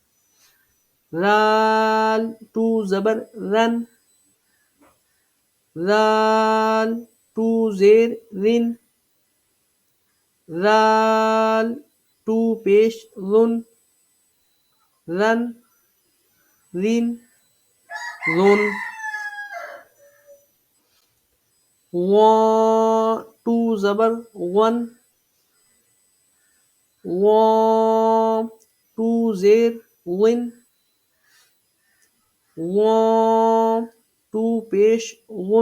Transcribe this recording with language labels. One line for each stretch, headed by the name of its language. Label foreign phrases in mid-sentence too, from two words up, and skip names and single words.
English: Ral two zabar ran. Ral two zer rin. Ral two pesh run. Run rin run. Wa two zabar one. Wa two zer win. Wa two pesh won.